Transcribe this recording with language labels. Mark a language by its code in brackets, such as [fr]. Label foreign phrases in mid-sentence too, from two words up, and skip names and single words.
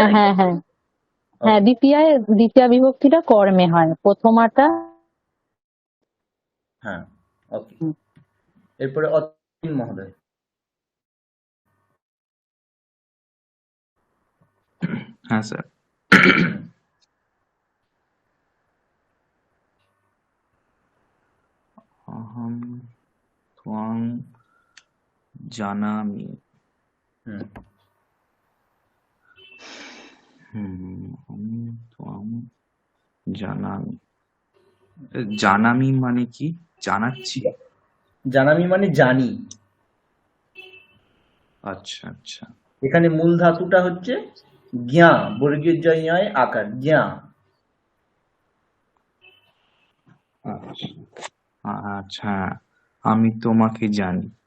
[bn] হ্যাঁ হ্যাঁ হ্যাঁ, ওকে। দ্বিতীয়া বিভক্তিটা কর্মে হয়, প্রথমাটা। হ্যাঁ, ওকে। এরপরে অতীন মহোদয়। হ্যাঁ স্যার। [sa] অহম ত্বং জানামি। হুম অহম ত্বং জানামি। [bn] জানামি মানে কি? জানাচ্ছি? জানামি মানে জানি। আচ্ছা আচ্ছা এখানে মূল ধাতুটা হচ্ছে জ্ঞা, বর্গীয় জয় আকার, জ্ঞা। আচ্ছা আচ্ছা, আমি তোমাকে জানি।